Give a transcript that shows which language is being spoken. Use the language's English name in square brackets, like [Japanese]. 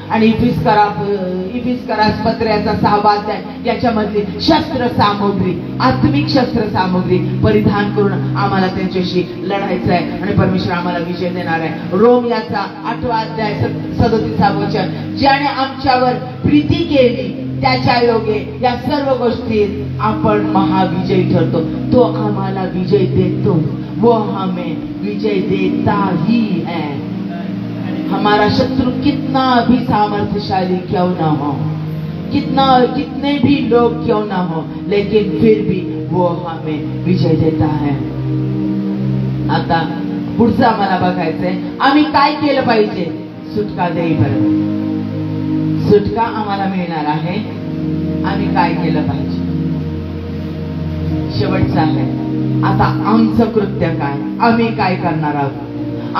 [Marathi] आणि इफिस्करास पत्र्याचा 6वा अध्याय, याच्यामधली शस्त्र सामुग्री, आत्मिक शस्त्र सामुग्री परिधान करून आम्हाला त्यांच्याशी लढायचं आहे आणि परमेश्वर आम्हाला विजय देणार आहे. रोम याचा 8वा अध्याय 37 वचन, ज्याने आमच्यावर प्रीती केली त्याच्या योगे या सर्व गोष्टीत आपण महाविजयी ठरतो. तो आम्हाला विजय देतो, [Hindi] वो हमें विजय देता ही है. हमारा शत्रु कितना भी सामर्थ्यशाली क्यों ना हो, कितने भी लोग क्यों ना हो, लेकिन फिर भी वो हमें विजय देता है. [Marathi] आता पुढचं आम्हाला बघायचंय, आम्ही काय केलं पाहिजे सुटका देईपर्यंत. सुटका आम्हाला मिळणार आहे, आम्ही काय केलं पाहिजे? शेवटचं आहे, आता आमचं कृत्य काय, आम्ही काय करणार आहोत?